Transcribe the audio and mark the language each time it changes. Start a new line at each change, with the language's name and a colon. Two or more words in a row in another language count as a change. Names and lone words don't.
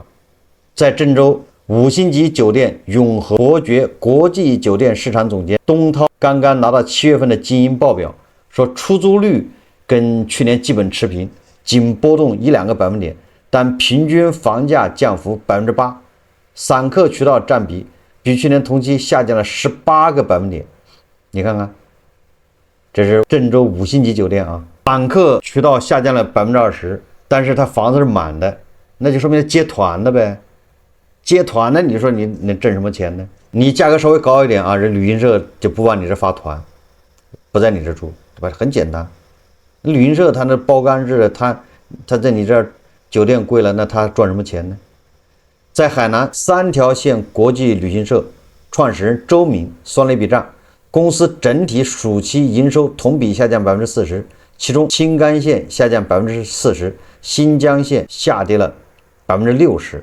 Chinese: 在鄭州5星級酒店永和伯爵國際酒店市場總監東濤剛剛拿到7月份的經營報表，說出租率跟去年基本持平，僅波動1-2個百分點，但平均房價降幅8%，散客渠道占比比去年同期下降了18個百分點。你看看，這是鄭州5星級酒店啊，散客渠道下降了20%，但是它房子是滿的，那就說明接團的唄。接團呢？你說你能掙什麼錢呢？你價格稍微高一點啊，人旅行社就不往你這發團，不在你這住，對吧？很簡單。旅行社他那包干制的，他在你這兒酒店貴了，那他賺什麼錢呢？在海南3條線國際旅行社創始人周敏算了一筆賬，公司整體暑期營收同比下降40%，其中青甘線下降40%，新疆線下跌了60%。